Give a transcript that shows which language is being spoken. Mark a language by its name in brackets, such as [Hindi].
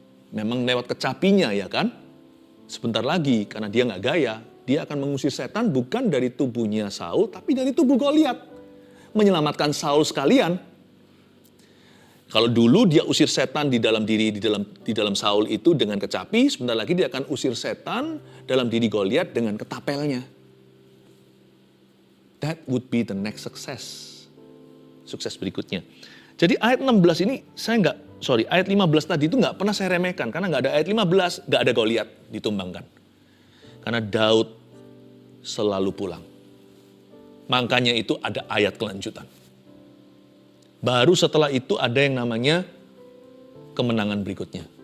[Indonesian] Memang lewat kecapinya ya kan. Sebentar lagi karena dia nggak gaya, dia akan mengusir setan bukan dari tubuhnya Saul, tapi dari tubuh Goliat. Menyelamatkan Saul sekalian. Kalau dulu dia usir setan di dalam diri, di dalam Saul itu dengan kecapi, sebentar lagi dia akan usir setan dalam diri Goliat dengan ketapelnya. [English] That would be the next success. [Indonesian] Sukses berikutnya. Jadi ayat 16 ini ayat 15 tadi itu nggak pernah saya remehkan. Karena nggak ada ayat 15, nggak ada Goliat ditumbangkan. Karena Daud selalu pulang. Makanya itu ada ayat kelanjutan. Baru setelah itu ada yang namanya kemenangan berikutnya.